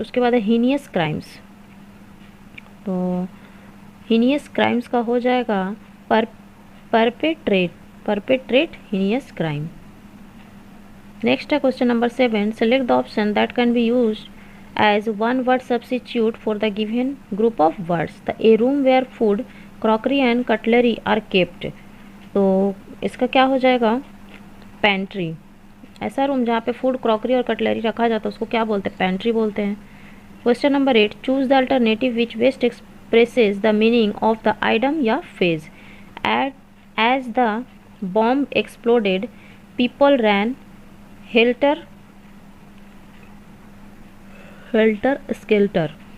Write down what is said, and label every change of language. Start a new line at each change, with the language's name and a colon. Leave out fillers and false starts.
Hindi: उसके बाद है हीनियस क्राइम्स। तो हीनियस क्राइम्स का हो जाएगा परपेट्रेट हीनियस क्राइम।
English: Next है question number 7 select the option that can be used as one word substitute for the given group of words. A room where food, crockery and cutlery are kept.
Hindi: तो इसका क्या हो जाएगा? Pantry. ऐसा room जहाँ पे food, crockery और cutlery रखा जाता है उसको क्या बोलते हैं? पेंट्री बोलते हैं।
English: Question number 8 choose the alternative which best expresses the meaning of the item या phrase. As the bomb exploded people ran helter skelter.